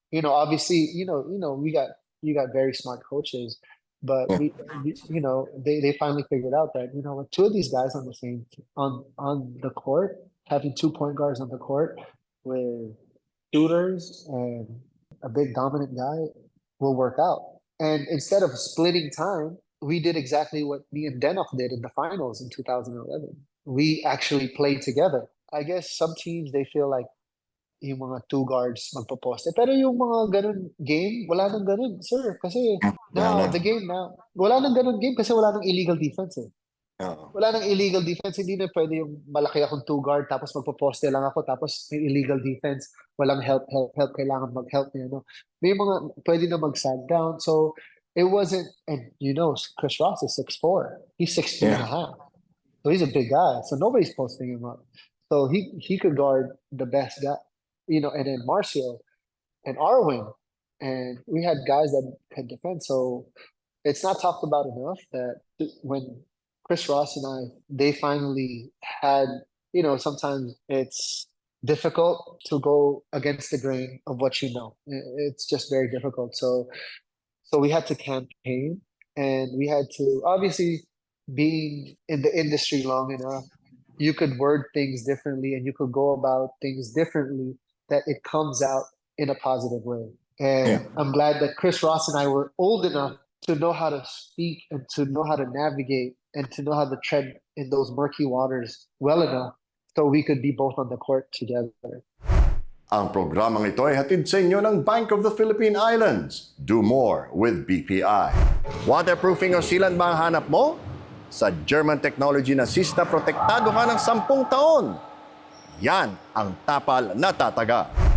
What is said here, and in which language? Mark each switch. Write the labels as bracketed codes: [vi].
[en] Obviously, you got very smart coaches, but they finally figured out that, with 2 of these guys on the same on the court, having 2 point guards on the court with shooters and a big dominant guy will work out. And instead of splitting time, we did exactly what me and Denok did in the finals in 2011. We actually played together. I guess some teams, they feel like [tl] yung mga 2 guards magpoposte. Pero yung mga ganun game, wala nang ganun, sir. Kasi now, [en] the game now, [tl] wala nang ganun game kasi wala nang illegal defense eh. Wala nang illegal defense. Hindi na pwede yung malaki akong 2 guard tapos magpoposte lang ako tapos may illegal defense. Walang help. Kailangan mag-help niya. May mga pwede na mag-sag down. [en] So, it wasn't, and Chris Ross is 6'4". He's 16 and a half. So he's a big guy. So nobody's posting him up. So he could guard the best guy, and then Marcio and Arwin. And we had guys that could defend. So it's not talked about enough that when Chris Ross and they finally had, sometimes it's difficult to go against the grain of what you know. It's just very difficult. So we had to campaign, and we had to, obviously, being in the industry long enough, you could word things differently and you could go about things differently that it comes out in a positive way. And Yeah. I'm glad that Chris Ross and I were old enough to know how to speak and to know how to navigate and to know how to tread in those murky waters well enough so we could be both on the court together. [tl] Ang programang ito ay hatid sa inyo ng Bank of the Philippine Islands. [en] Do more with BPI. [tl] Waterproofing o sealant ba ang hanap mo? Sa German technology na Sista, protektado ka ng 10 taon. Yan ang tapal na tataga.